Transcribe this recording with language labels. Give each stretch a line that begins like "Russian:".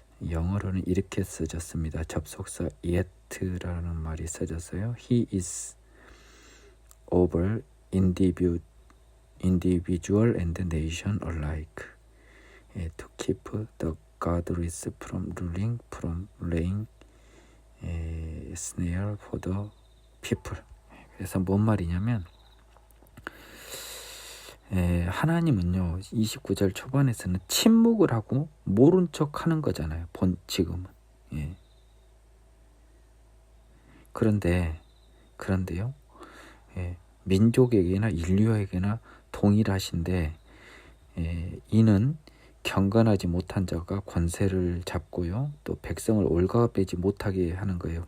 Korean: 영어로는 이렇게 써졌습니다. 접속사 yet라는 말이 써졌어요.
English: He is over individual and nation alike, to keep the godless from ruling, from laying snare for the people.
Korean: 그래서 뭔 말이냐면 하나님은요 29절 초반에서는 침묵을 하고 모른 척 하는 거잖아요. 지금은. 그런데요 민족에게나 인류에게나 동일하신데 이는 경건하지 못한 자가 권세를 잡고요, 또 백성을 올가매지 못하게 하는 거예요.